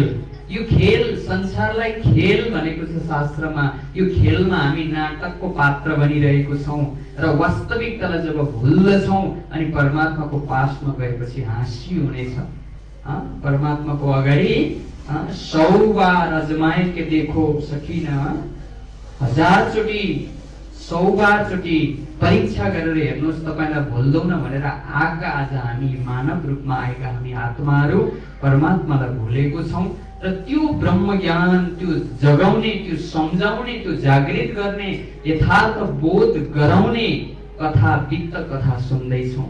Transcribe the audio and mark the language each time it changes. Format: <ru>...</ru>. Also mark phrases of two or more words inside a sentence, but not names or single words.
<ne>यो खेल, संसारलाई खेल भनेको छ शास्त्रमा। यो खेलमा हामी नाटकको पात्र बनिरहेको छौँ र वास्तविकतालाई जब भुल्दछौँ अनि परमात्माको पासमा गएपछि हाँसी हुनेछ। परमात्माको अगाडि 100</ne> <hi>बार अजमाए के देखो</hi> <ne>सकिन, 1000 चोटि 100 बार चोटि परीक्षा गरेर हेर्नुहोस् तपाईलाई भुल्दैनौँ भनेर आएका आज हामी मानव रूपमा आएका हामी आत्माहरू परमात्मालाई भुलेको छौँ। र त्यो ब्रह्म ज्ञान, त्यो जगाउने, त्यो सम्झाउने, त्यो जागृत गर्ने, यथार्थ बोध गराउने कथा, वित्त कथा सुन्दैछौँ।</ne>